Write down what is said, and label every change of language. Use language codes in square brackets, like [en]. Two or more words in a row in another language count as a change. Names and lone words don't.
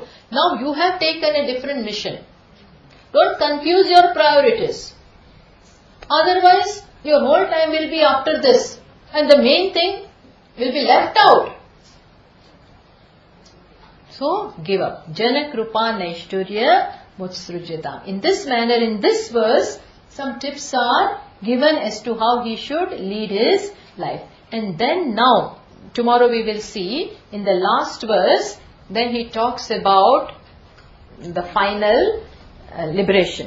[en] Now you have taken a different mission. Don't confuse your priorities. Otherwise, your whole time will be after this. And the main thing will be left out. So, give up. [sa] जनकृपा नैष्ठुर्यम् उत्सृज्यताम्. [en] In this manner, in this verse, some tips are given as to how he should lead his life. And then now, tomorrow we will see in the last verse, then he talks about the final liberation.